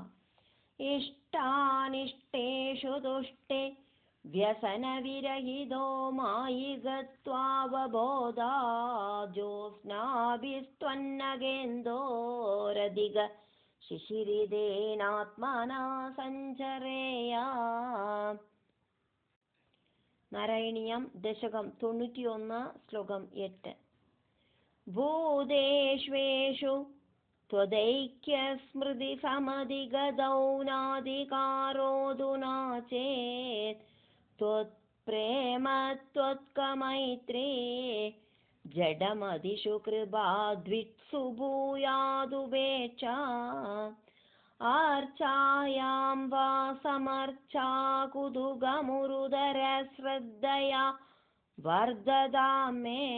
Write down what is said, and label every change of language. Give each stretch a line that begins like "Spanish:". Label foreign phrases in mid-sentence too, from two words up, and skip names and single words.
Sanskrit: इष्टानिष्टेषु तुष्टे व्यसनविरहितो मायिकत्वावबोधात् ज्योत्स्नाभिस्त्वन्नगेन्दोरधिक शिशिरितेनात्मना सञ्चरेया
Malayalam: നാരായണീയം ദശകം 91 ശ്ലോകം 8
Sanskrit: ഭൂതേഷ്വേഷു त्वदैक्यस्मृति समधिगतौ नाधिकारोऽधुना चेत् त्वत्प्रेम त्वत्कमैत्री जडमधिषु कृपाद्वित्सु भूयादुपेक्षा अर्चायां वा समर्चा कुतुकमुरुदरश्रद्धया वर्धतां मे